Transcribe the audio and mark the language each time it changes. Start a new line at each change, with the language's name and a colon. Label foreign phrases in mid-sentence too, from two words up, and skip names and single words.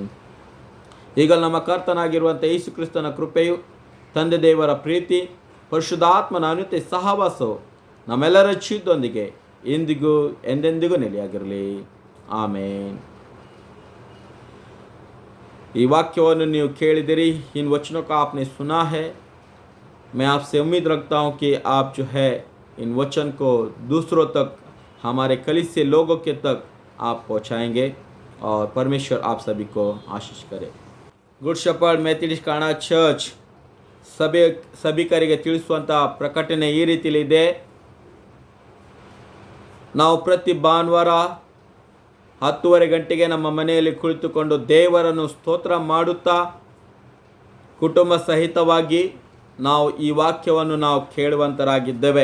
Kannada: ಈಗ ನಮ್ಮ ಕರ್ತನಾಗಿರುವಂಥ ಯೇಸು ಕ್ರಿಸ್ತನ ಕೃಪೆಯು, ತಂದೆ ದೇವರ ಪ್ರೀತಿ, ಪರಿಶುದ್ಧಾತ್ಮನ ಅನುತೆ ಸಹವಾಸವು ನಮ್ಮೆಲ್ಲರ ಜೀವಿತದೊಂದಿಗೆ ಇಂದಿಗೂ ಎಂದೆಂದಿಗೂ ನೆಲೆಯಾಗಿರಲಿ. ಆಮೇನ್. ಈ ವಾಕ್ಯವನ್ನು ನೀವು ಕೇಳಿದಿರಿ.
Hindi: इन वचनों का आपने सुना है. मैं आपसे उम्मीद रखता हूँ कि आप जो है इन वचन को दूसरों तक, हमारे कलीसिया लोगों के तक आप पहुँचाएंगे और परमेश्वर आप सभी को आशीष करे.
Kannada: ಗುಡ್ ಶೆಪರ್ಡ್ ಮೆಥಡಿಸ್ಟ್ ಕಾರಣ ಚರ್ಚ್ ಸಭಿಕರಿಗೆ ತಿಳಿಸುವಂಥ ಪ್ರಕಟಣೆ ಈ ರೀತಿಯಲ್ಲಿದೆ. ನಾವು ಪ್ರತಿ ಭಾನುವಾರ 10:30 ಗಂಟೆಗೆ ನಮ್ಮ ಮನೆಯಲ್ಲಿ ಕುಳಿತುಕೊಂಡು ದೇವರನ್ನು ಸ್ತೋತ್ರ ಮಾಡುತ್ತಾ ಕುಟುಂಬ ಸಹಿತವಾಗಿ ನಾವು ಈ ವಾಕ್ಯವನ್ನು ನಾವು ಕೇಳುವಂತರಾಗಿದ್ದೇವೆ.